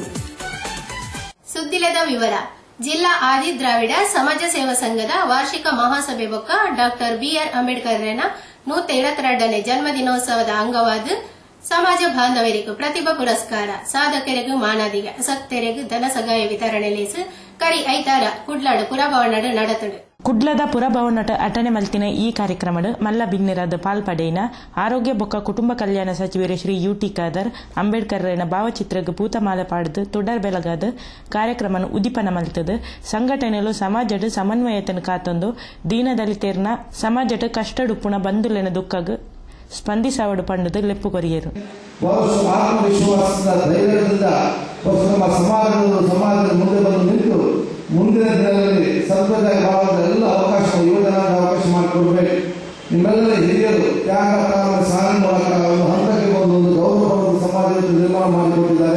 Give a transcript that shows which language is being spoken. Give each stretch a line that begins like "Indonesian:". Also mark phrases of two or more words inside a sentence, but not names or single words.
Tulu: ಸುದ್ದಿಲದ ವಿವರ. ಜಿಲ್ಲಾ ಆದಿ ದ್ರಾವಿಡ ಸಮಾಜ ಸೇವಾ ಸಂಘದ ವಾರ್ಷಿಕ ಮಹಾಸಭೆ ಬೊಕ್ಕ ಡಾಕ್ಟರ್ ಬಿಆರ್ ಅಂಬೇಡ್ಕರ್ 172ನೇ ಜನ್ಮದಿನೋತ್ಸವದ ಅಂಗವಾದ ಸಮಾಜ ಬಾಂಧವರಿಗೂ ಪ್ರತಿಭಾ ಪುರಸ್ಕಾರ ಸಾಧಕರಿಗೂ ಮಾನಾದಿಗೆ ಅಸಕ್ತರಿಗೂ ಧನ ಸಹಾಯ ವಿತರಣೆ ಲೇಸು ಕರಿ ಐತಾರ ಕುಡ್ಲಾಡು ಪುರಭವನಡು ನಡತಡು. ಕುಡ್ಲದ ಪುರಭವನಟ ಅಟನೆ ಮಲ್ತಿನ ಈ ಕಾರ್ಯಕ್ರಮ ಮಲ್ಲ ಬಿನ್ನಿರದ ಪಾಲ್ಪಡೆಯಿನ ಆರೋಗ್ಯ ಬೊಕ್ಕ ಕುಟುಂಬ ಕಲ್ಯಾಣ ಸಚಿವರು ಶ್ರೀ ಯುಟಿ ಖಾದರ್ ಅಂಬೇಡ್ಕರ್ ಭಾವಚಿತ್ರಕ್ಕೆ ಪೂತಮಾಲೆ ಪಾಡ್ದು ತೊಡರ್ ಬೆಳಗಾದ ಕಾರ್ಯಕ್ರಮ ಉದಿಪನ ಮಲ್ತದು. ಸಂಘಟನೆಲು ಸಮಾಜದ ಸಮನ್ವಯತೆಯನ್ನು ಕಾತೊಂದು ದೀನದಲಿತೇರ್ನ ಸಮಾಜದ ಕಷ್ಟಡುಪ್ಪುಣ ಬಂಧುಲೆನ ದುಃಖಗ್ ಸ್ಪಂದಿಸಾವಡು ಪಂಡದು ಲೆಪ್ಪು ಕೊರಿಯರು.
Kannada: ಆತ್ಮವಿಶ್ವಾಸದ ಧೈರ್ಯದಿಂದ ಸಮಾಜದ ಮುಂದೆ ಬಂದು ನಿಂತು ಮುಂದಿನ ದಿನಗಳಲ್ಲಿ ಸಂಪ್ರದಾಯ ಭಾವದ ಎಲ್ಲ ಅವಕಾಶ ಯುವಜನಾಂಗ ಅವಕಾಶ ಮಾಡಿಕೊಡ್ಬೇಕು. ನಿಮ್ಮೆಲ್ಲ ಹಿರಿಯರು ತ್ಯಾಗ ಸಾಲಿನ ಮೂಲಕ ಒಂದು ಹಂತಕ್ಕೆ ಒಂದು ಗೌರವವನ್ನು ಸಮಾಜದಲ್ಲಿ ನಿರ್ಮಾಣ ಮಾಡಿಕೊಟ್ಟಿದ್ದಾರೆ.